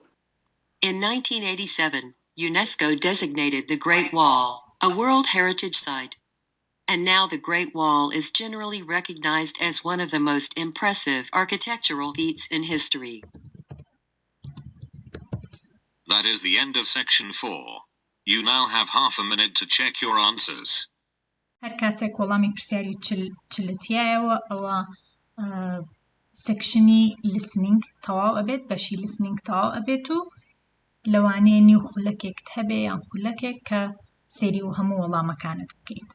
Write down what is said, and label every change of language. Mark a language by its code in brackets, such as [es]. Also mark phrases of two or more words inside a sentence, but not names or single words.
[en] In 1987, UNESCO designated the Great Wall a World Heritage Site. And now the Great Wall is generally recognized as one of the most impressive architectural feats in history. That is the end of section 4. You now have half a minute to check your answers. [ckb] هەر کاتێک وەڵامی پرسیاری چلتیایەوە ئەوە سێکشنی listening تەواو ئەبێت بەشی listening تەواو ئەبێت و لەوانەیە نیو خولەکێکت هەبێ یان خولەکێک کە سێری و هەموو وەڵامەکانت بکەیت.